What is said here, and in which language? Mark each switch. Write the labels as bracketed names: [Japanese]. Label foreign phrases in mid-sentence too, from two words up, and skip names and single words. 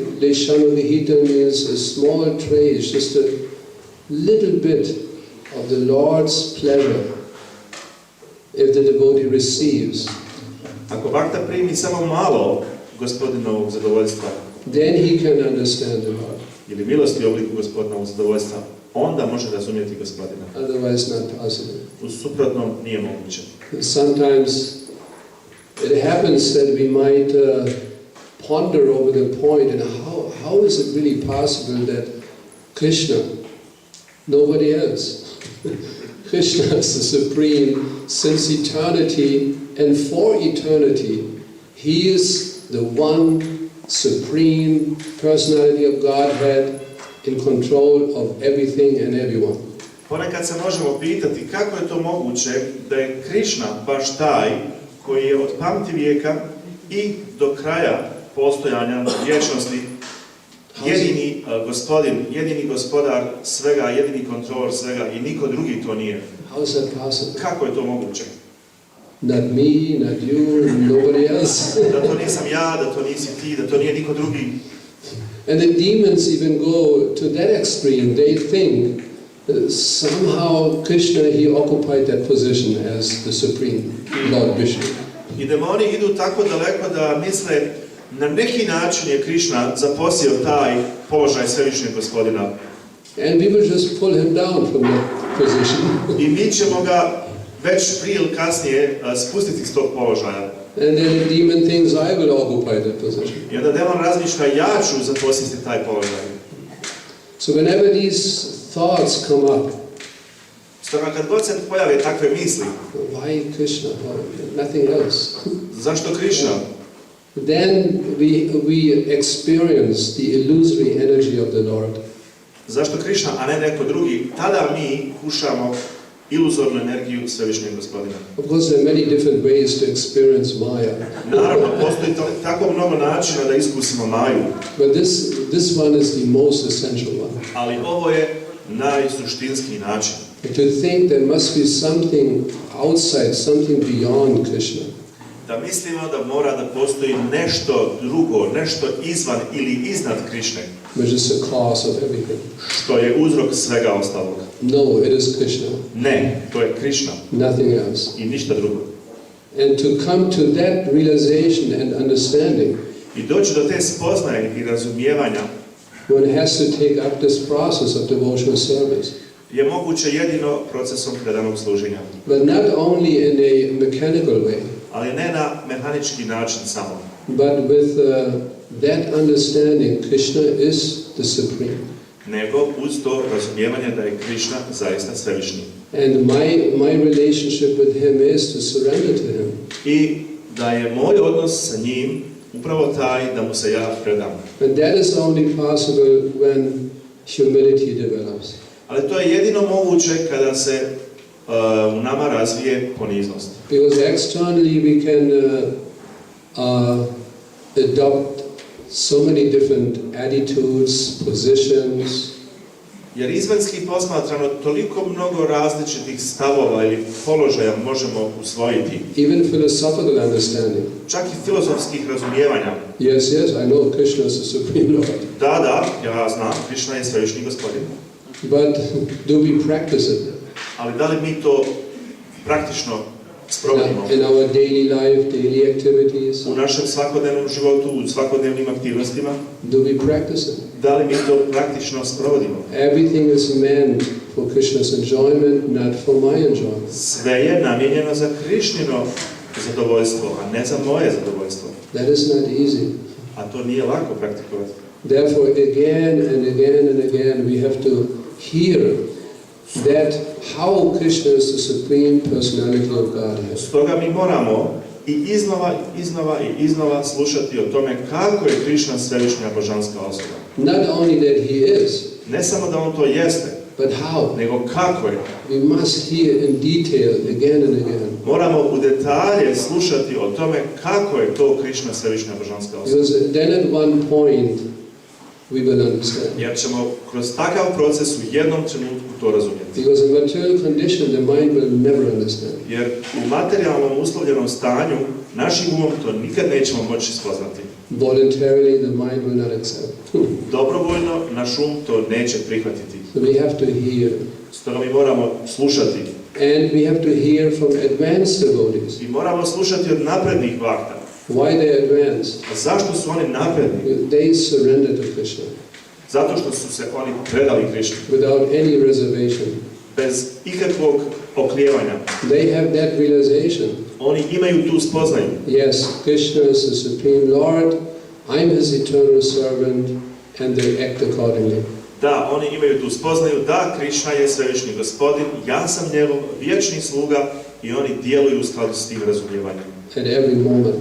[English] Leshanavihita means a small trace, just a little bit of the Lord's pleasure, if the devotee receives. [Bosnian] Ako bhakta primi samo malo Gospodinovog zadovoljstva, [English] then he can understand the Lord. [Bosnian] Ili milosti u obliku Gospodinovog zadovoljstva, onda može razumjeti Gospodina. [English] Otherwise not possible. [Bosnian] U suprotnom nije moguće. [English] Sometimes it happens that we might ponder over the point and how is it really possible that Krishna, nobody else, Krishna is the supreme since eternity and for eternity. He is the one supreme personality of Godhead in control of everything and everyone. [Bosnian] Ponekad se možemo pitati kako je to moguće da je Krišna baš taj koji je od pamtivijeka i do kraja postojanja vječnosti jedini gospodin, jedini gospodar svega, jedini kontrolor svega i niko drugi to nije. [English] How is that possible? [Bosnian] Kako je to moguće? [English] Not me, not you, nobody else. [Bosnian] Da to nisam ja, da to nisi ti, da to nije niko drugi. [English] And the demons even go to that extreme. They think somehow Krishna, he occupied that position as the supreme Lord Vishnu. [Bosnian] I demoni idu tako daleko da misle na neki način je Krišna zaposio taj položaj svevišnjeg Gospodina. [English] And we will just pull him down from that position. [Bosnian] I mi ćemo ga već prije ili kasnije spustiti s tog položaja. [English] And then the demon thinks I will occupy that position. [Bosnian] I onda demon razmišlja ja ću zapositi taj položaj. [English] So whenever these thoughts come up, [Bosnian] Stoga kad god se pojave takve misli, [English] why Krishna? Nothing else. [Bosnian] zašto Krišna? [English] Then we experience the illusory energy of the Lord. [Bosnian] Zašto Krišna, a ne neko drugi? Tada mi kušamo iluzornu energiju svevišnjeg Gospodina. [English] Of course, there are many different ways to experience Maya. [Bosnian] Naravno, postoji tako mnogo načina da iskusimo Maju, [English] But this one is the most essential one. [Bosnian] ali ovo je najsuštinski način. [English] To think there must be something outside, something beyond Krishna. [Bosnian] Da mislimo da mora da postoji nešto drugo, nešto izvan ili iznad Krišne, [English] Which is the cause of everything. [Bosnian] što je uzrok svega ostalog. [English] No, it is Krishna. [Bosnian] Ne, to je Krišna [English] Nothing else. [Bosnian] i ništa drugo. [English] And to come to that realization and understanding, [Bosnian] I doći do te spoznaje i razumijevanja [English] one has to take up this process of devotional service. [Bosnian] je moguće jedino procesom predanog služenja. [English] But not only in a mechanical way, [Bosnian] Ali ne na mehanički način samo. [English] but with that understanding, Krishna is the supreme. [Bosnian] Nego uz to razumijevanje da je Krišna zaista svevišnji. [English] And my relationship with him is to surrender to him. [Bosnian] I da je moj odnos sa njim upravo taj da mu se ja predam. [English] And that is only possible when humility develops. [Bosnian] Ali to je jedino moguće kada se u nama razvije poniznost. [English] Because externally we can adopt so many different attitudes, positions. [Bosnian] Jer izvanjski posmatrano toliko mnogo različitih stavova ili položaja možemo usvojiti. [English] Even philosophical understanding. [Bosnian] Čak i filozofskih razumijevanja. [English] Yes, I know Krishna is the supreme Lord. [Bosnian] Da, ja znam, Krišna je svevišnji Gospodin. [English] But do we practice it? [Bosnian] Ali da li mi to praktično sprovodimo? [English] In our daily life, daily activities? [Bosnian] U našem svakodnevnom životu, u svakodnevnim aktivnostima? [English] Do we practice it? [Bosnian] Da li mi to praktično sprovodimo? [English] Everything is meant for Krishna's enjoyment, not for my enjoyment. [Bosnian] Sve je namijenjeno za Krišnino zadovoljstvo, a ne za moje zadovoljstvo. [English] That is not easy. [Bosnian] A to nije lako praktikovati. [English] Therefore, again and again and again, we have to hear that how Krishna is the supreme personality of Godhead. [Bosnian] Stoga mi moramo i iznova slušati o tome kako je Krišna svevišnja božanska osoba. [English] Not only that he is, [Bosnian] Ne samo da on to jeste, [English] but how. [Bosnian] nego kako je. [English] We must hear in detail again and again. [Bosnian] Moramo u detalje slušati o tome kako je to Krišna svevišnja božanska osoba. [English] Because then at one point we will understand. [Bosnian] Jer ćemo kroz takav proces u jednom trenutku to razumjeti. [English] Because in material condition the mind will never understand. [Bosnian] Jer u materijalnom uslovljenom stanju našim umom to nikad nećemo moći spoznati. [English] voluntarily the mind will not accept. [Bosnian] Dobrovoljno naš um to neće prihvatiti. [English] So we have to hear. [Bosnian] Stoga mi moramo slušati. [English] And we have to hear from advanced devotees. [Bosnian] I moramo slušati od naprednih vakta. [English] Why they advanced? [Bosnian] A zašto su oni napredni? [English] They surrender to Krishna [Bosnian] Zato što su se oni predali Krišni. [English] without any reservation. [Bosnian] Bez ikakvog oklijevanja. [English] They have that realization. [Bosnian] Oni imaju tu spoznaju. [English] Yes, Krishna is the Supreme Lord, I'm His eternal servant, and they act accordingly. [Bosnian] Da, oni imaju tu spoznaju da Krišna je svevišnji gospodin, ja sam njegov vječni sluga i oni djeluju u skladu s tim razumijevanjem. [English] At every moment.